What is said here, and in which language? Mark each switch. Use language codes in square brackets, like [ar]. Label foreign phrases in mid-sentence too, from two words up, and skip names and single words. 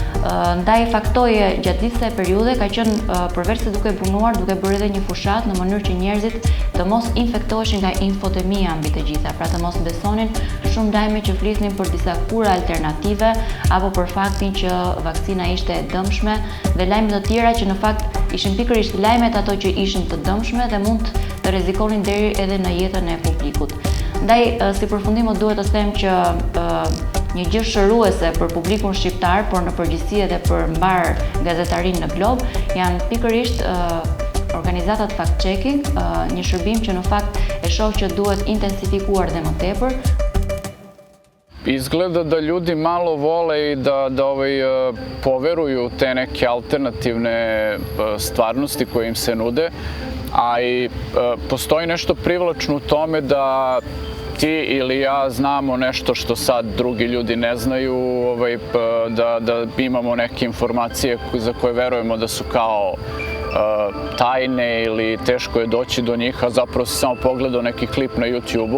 [sq] Ndaj faktoje gjatë gjithë kësaj periudhe ka qenë përveç se duke punuar, duke bërë edhe një fushat në mënyrë që njerëzit të mos infektoheshin nga infotemia mbi të gjitha, pra të mos besonin shumë lajme që flisnin për disa kura alternative apo për faktin që vaksina ishte e dëmshme dhe lajme të tjera që në fakt ishin pikërisht lajmet ato që ishin të dëmshme dhe mund të rrezikonin deri edhe në jetën e publikut. Ndaj, si përfundim duhet të them që një gjë shëruese për publikun shqiptar, por në përgjithësi edhe për mbar gazetarinë në glob, janë pikërisht organizatat fact-checking, një shërbim që në fakt e shoh që duhet intensifikuar dhe më tepër. [sr] Izgleda da ljudi malo vole i da poveruju te neke alternativne stvarnosti koje im se nude, a i postoji nešto privlačno u tome da ti ili ja znamo nešto što sad drugi ljudi ne znaju, da imamo neke informacije za koje verujemo da su kao tajne ili teško je doći do njih, a zapravo si samo pogledao neki klip na YouTube-u.